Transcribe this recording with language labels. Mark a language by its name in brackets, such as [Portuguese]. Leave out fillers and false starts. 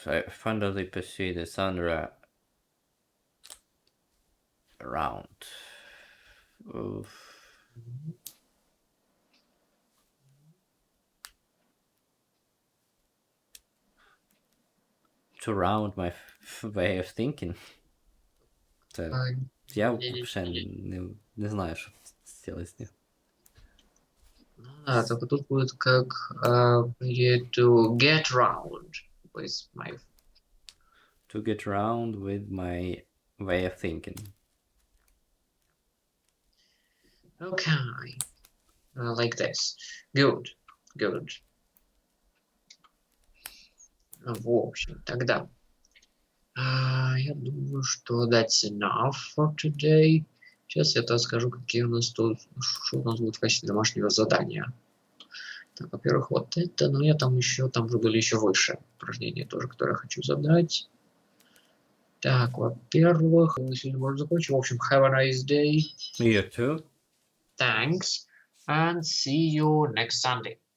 [English] I finally persuaded Sandra around. To round my way of thinking. [Ukrainian] Це, [Russian] я вообще не знаю, что сделать с ним. А, только тут будет как [English] to get round with my... To get around with my way of thinking. Okay. Like this. Good. Good. [Russian] В общем, тогда я думаю, что [English] that's enough for today. [Russian] Сейчас я скажу, какие у нас тут, что у нас будет в качестве домашнего задания. Так, во-первых, вот это, но я там еще, там же были еще выше упражнения тоже, которые я хочу задать. Так, во-первых, мы сегодня можем закончить. В общем, [English] have a nice day. You too. Thanks. And see you next Sunday.